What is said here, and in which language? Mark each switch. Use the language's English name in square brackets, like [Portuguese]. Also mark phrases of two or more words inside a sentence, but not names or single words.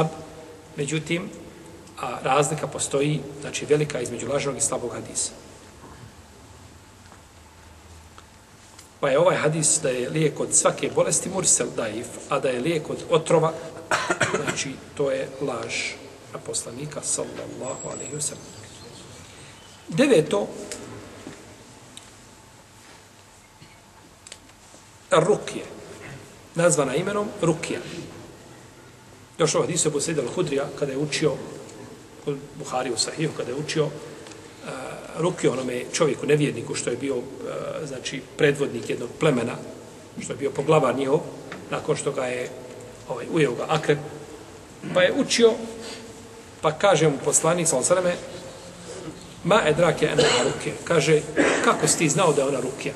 [Bosnian] Međutim, a razlika postoji, znači, velika između lažnog i slabog hadisa. Pa je ovaj hadis da je lijek od svake bolesti mursel daif, a da je lijek od otrova, znači, to je laž na poslanika, [Arabic] صلى الله عليه وسلم. [Bosnian] 9. Rukje, nazvana imenom Rukija. Došao hadis Ebu Sejda al-Hudrija kada je učio kod Buhari u Sahihu, kada je učio Rukiju onome čovjeku, nevjerniku, što je bio, znači, predvodnik jednog plemena, što je bio poglavar njihov, nakon što ga je ujeo ga akrep, pa je učio, pa kaže mu poslanik, sallallahu [Arabic] ما أدراك أنها رقية, [Bosnian] kaže, kako si ti znao da je ona Rukija?